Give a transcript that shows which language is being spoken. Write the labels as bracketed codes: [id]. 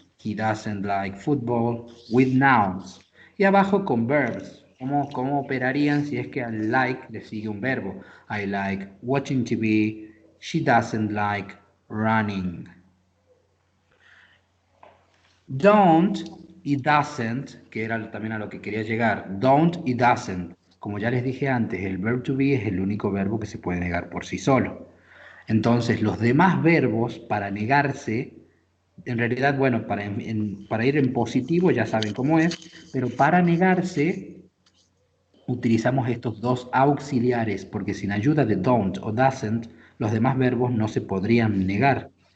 [en] He doesn't like football. [es] With nouns. Y abajo con verbs. ¿Cómo operarían si es que al like le sigue un verbo? [en] I like watching TV. She doesn't like running. [es] Don't y doesn't, que era también a lo que quería llegar. Don't y doesn't. Como ya les dije antes, el verb to be es el único verbo que se puede negar por sí solo. Entonces, los demás verbos para negarse, en realidad, bueno, para ir en positivo ya saben cómo es, pero para negarse utilizamos estos dos auxiliares, porque sin ayuda de don't o doesn't, los demás verbos no se podrían negar.